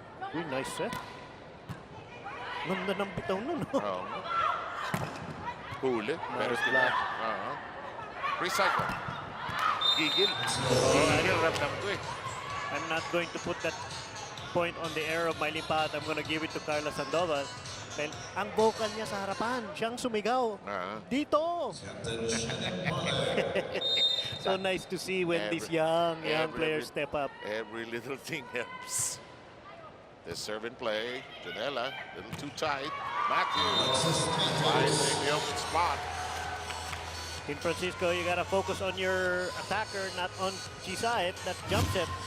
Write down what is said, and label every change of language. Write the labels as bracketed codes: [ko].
[tl] Uy, [en] nice set. [tl] Ganda ng bitaw nun. Oh. Huli. Pero sila. Recycle. Gigil. Gigil ramdam ko eh. [en] I'm not going to put that point on the air of my lipat. I'm gonna give it to Carla Sandoval. [tl] Dahil ang vocal niya sa harapan, siyang sumigaw. Dito! [en] So nice to see when these young players step up. Every little thing helps. The serve and play. Janela, a little too tight. Matthews finding the open spot. In Francisco, you gotta focus on your attacker, not on Gislaved that jumps it.